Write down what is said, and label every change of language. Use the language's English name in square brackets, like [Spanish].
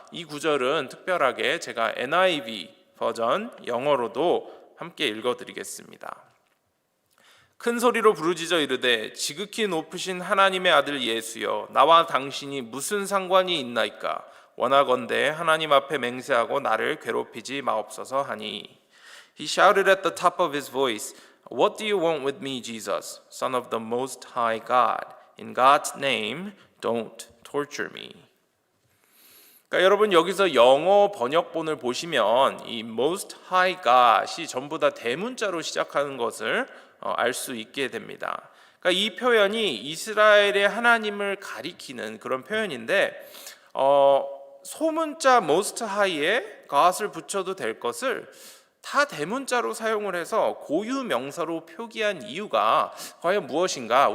[Korean] 이 구절은 특별하게 제가 NIV 버전 영어로도 함께 읽어드리겠습니다. 큰 소리로 부르짖어 이르되 지극히 높으신 하나님의 아들 예수여, 나와 당신이 무슨 상관이 있나이까? 원하건대 하나님 앞에 맹세하고 나를 괴롭히지 마옵소서 하니. [English] He shouted at the top of his voice, What do you want with me, Jesus, Son of the Most High God? In God's name, don't torture me. [Korean] 그러니까 여러분, 여기서 영어 번역본을 보시면 이 Most High God이 전부 다 대문자로 시작하는 것을 알 수 있게 됩니다. 그러니까 이 표현이 이스라엘의 하나님을 가리키는 그런 표현인데, 소문자 Most High에 God을 붙여도 될 것을 다 대문자로 사용을 해서 고유 명사로 표기한 이유가 과연 무엇인가?